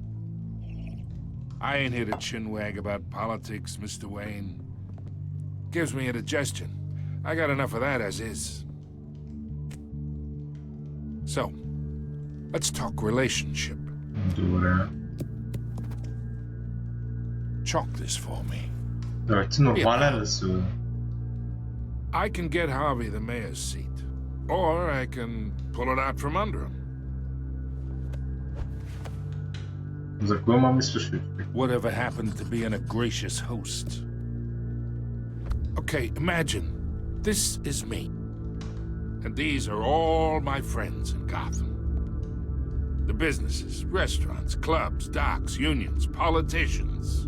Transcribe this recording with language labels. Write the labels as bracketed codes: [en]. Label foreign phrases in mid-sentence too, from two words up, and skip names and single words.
[en] I ain't here to chinwag about politics, Mr. Wayne. Gives me indigestion. I got enough of that as is. So, let's talk relationship. [bg] Добре. [en] Chalk this for me. [bg] Добре, ти нормален ли си, бе? [en] I can get Harvey the mayor's seat. Or I can pull it out from under him. [bg] За кой ма мислиш, бе? [en] Whatever happened to being a gracious host? Okay, imagine this is me. And these are all my friends in Gotham. The businesses, restaurants, clubs, docks, unions, politicians.